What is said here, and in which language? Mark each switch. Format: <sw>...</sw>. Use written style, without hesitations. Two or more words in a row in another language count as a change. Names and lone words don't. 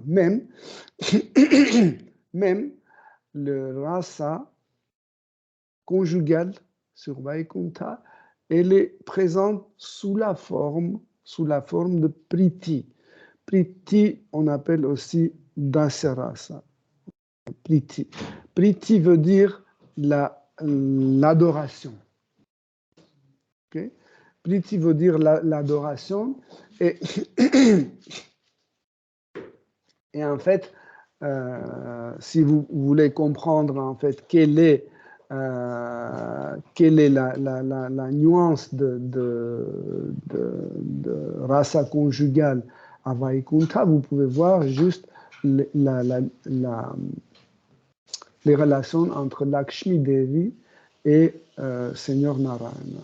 <fr>Même le rasa conjugal sur Vaikuntha, elle est présente sous la forme de priti. Priti, on appelle aussi dasarasa. Priti. Priti veut dire l'adoration. Okay? Priti veut dire l'adoration. Et en fait, si vous voulez comprendre en fait quelle est la nuance de rasa conjugale à Vaikuntha, vous pouvez voir juste les relations entre Lakshmi Devi et Seigneur Narayana.</fr>